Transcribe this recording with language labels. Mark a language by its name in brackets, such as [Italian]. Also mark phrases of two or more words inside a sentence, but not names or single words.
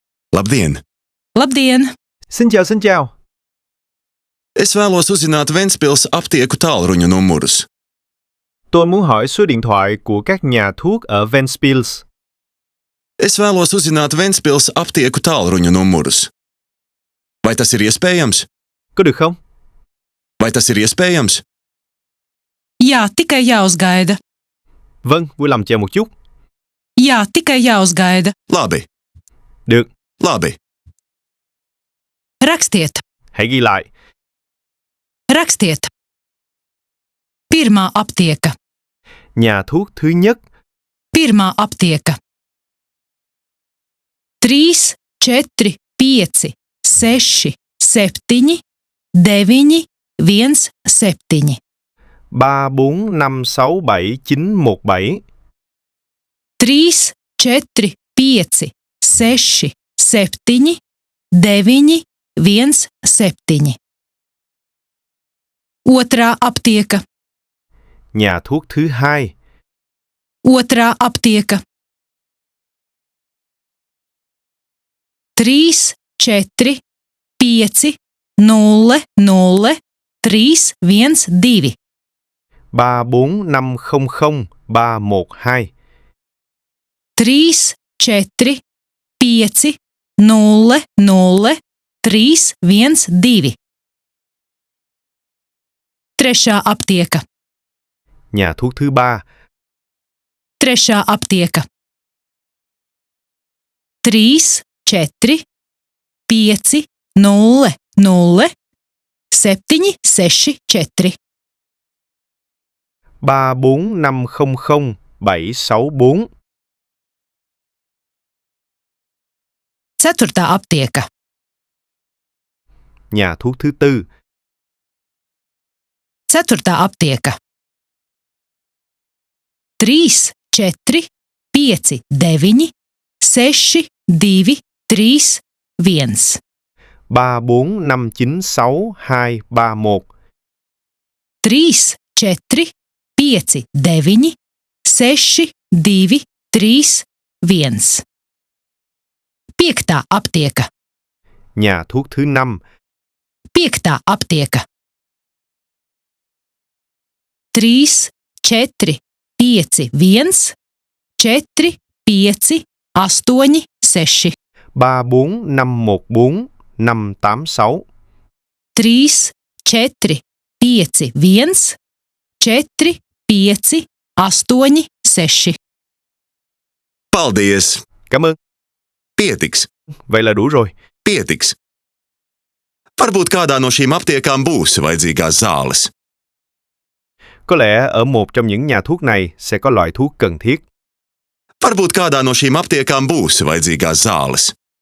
[Latvian] Labdien! Labdien! [Vietnamese] Xin chào. [Latvian] Es vēlos uzzināt Ventspils aptieku tālruņa numurus. [Vietnamese] Tôi muốn hỏi số điện thoại của các nhà thuốc ở Ventspils. [Latvian] Es vēlos uzzināt Ventspils aptieku tālruņa numurus. Vai tas ir iespējams? [Vietnamese] Có được không? [Latvian] Vai tas ir iespējams? Jā, tikai jāuzgaida. [Vietnamese] Vâng, vui lòng chờ một chút. [Latvian] Jā, tikai jāuzgaida. Labi, [Vietnamese] Được, [Latvian] labi. Rakstiet, [Vietnamese] hãy ghi lại. [Latvian] rakstiet. Pirmā aptieka, [Vietnamese] Nhà thuốc thứ nhất, [Latvian] pirmā aptieka. 3, 4, 5, 6, 7, 9, 1, 7. 3, 4, 5, 6, 7, 9, 1, 7. 3, 4, 5, 6, 7, 9, 1, 7. Otrā aptieka, [Vietnamese] Nhà thuốc thứ hai, [Latvian] otrā aptieka. 3, 4, 5, 0, 0, 3, 1, 2. 3, 4, 5, 0, 3, 1, 2. 3, 4, 5, 0, 0, 3, 1, 2. Trešā aptieka, [Vietnamese] Nhà thuốc thứ ba, [Latvian] trešā aptieka. 3, 4, 5, 0, 0, 7, 6, 4. 3, 4, 5, 0, 7, 6, 4. Ceturtā aptieka, [Vietnamese] Nhà thuốc thứ tư, [Latvian] ceturtā aptieka. 3, 4, 5, 9, 6, 2, 3, 1. 3, 4, 5, 9, 6, 2, 3, 1. 3, 4, 5, 9, 6, 2, 3, 1. Piektā aptieka, [Vietnamese] Nhà thuốc thứ năm, [Latvian] piektā aptieka. 3, 4, 5, 1, 4, 5, 8, 6. 3, 4, 5, 1, 4, 5, 8, 6. 3, 4, 5, 1, 4, 5, 8, 6. Paldies! [Vietnamese] Cảm ơn. [Latvian] Pietiks, [Vietnamese] Vậy là đủ rồi. [Latvian] pietiks. Varbūt kādā no šīm aptiekām būs vajadzīgās zāles. [Vietnamese] Có lẽ ở một trong những nhà thuốc này sẽ có loại thuốc cần thiết. [Latvian] Varbūt kādā no šīm aptiekām būs vajadzīgās zāles.